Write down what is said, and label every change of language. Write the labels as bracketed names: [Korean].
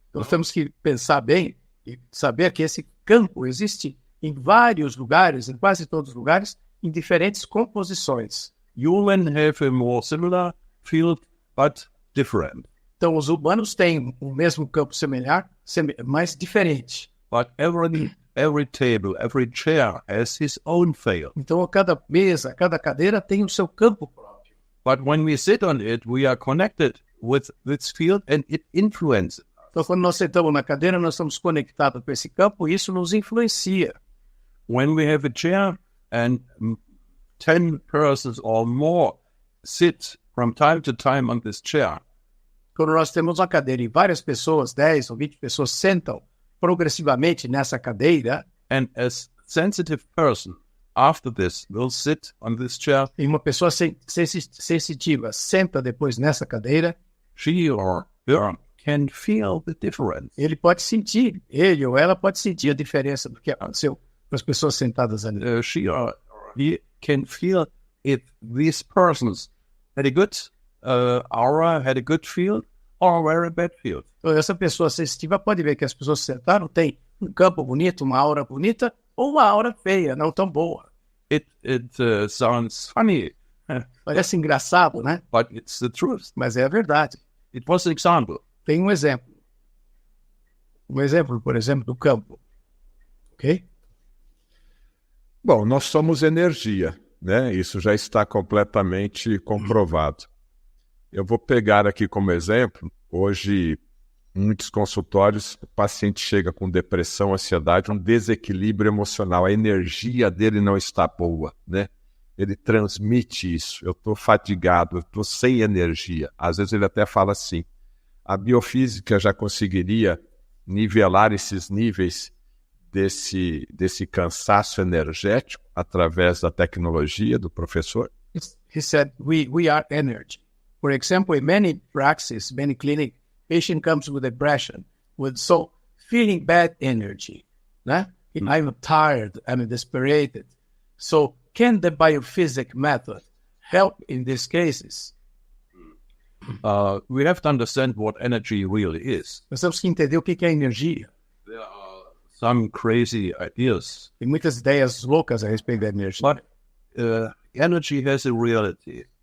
[Portuguese] Nós temos que pensar bem e saber que esse campo existe em vários lugares, em quase todos os lugares, em diferentes composições. [English] Human have a more similar field, but different. [Portuguese] Então, os humanos têm o mesmo campo semelhante, mas diferente. [English] But every table, every chair has his own field. [Portuguese] Então, cada mesa, cada cadeira tem o seu campo próprio. [English] But when we sit on it, we are connected with this field and it influences. [Portuguese] Então, quando nós sentamos na cadeira, nós estamos conectados com esse campo e isso nos influencia. [English] When we have a chair and 10 persons or more sit from time to time on this chair. [Portuguese] Quando nós temos uma cadeira e várias pessoas, 10 ou 20 pessoas, sentam progressivamente nessa cadeira. [English] And as sensitive person, after this, will sit on this chair. [Portuguese] E uma pessoa sensitiva senta depois nessa cadeira. [English] She or her can feel the difference. [Portuguese] Ele ou ela pode sentir a diferença do que aconteceu com as pessoas sentadas ali. [English] She or he can feel if these persons had a good aura, had a good field, or were a bad field. [Portuguese] Então, essa pessoa sensitiva pode ver que as pessoas sentaram têm um campo bonito, uma aura bonita, ou uma aura feia, não tão boa. [English] It sounds funny. [Portuguese] Parece engraçado, né? [English] But it's the truth. [Portuguese] Mas é a verdade. [English] It was an example. [Portuguese] Tem um exemplo. Um exemplo, por exemplo, do campo. Ok? Bom, nós somos energia, né? Isso já está completamente comprovado. Eu vou pegar aqui como exemplo, hoje, em muitos consultórios, o paciente chega com depressão, ansiedade, um desequilíbrio emocional, a energia dele não está boa, né? Ele transmite isso, eu estou fadigado, eu estou sem energia. Às vezes ele até fala assim, a biofísica já conseguiria nivelar esses níveis desse cansaço energético através da tecnologia do professor? [English] He said, we are energy. For example, in many practices, many clinics, patient comes with depression, feeling bad energy. Né? I'm tired, I'm desperate. So can the biophysics method help in these cases? We have to understand what energy really is. [Portuguese] Nós temos que entender o que é energia. [English] There are some crazy ideas. [Portuguese] Tem muitas ideias loucas a respeito da energia. [English] But energy has a reality.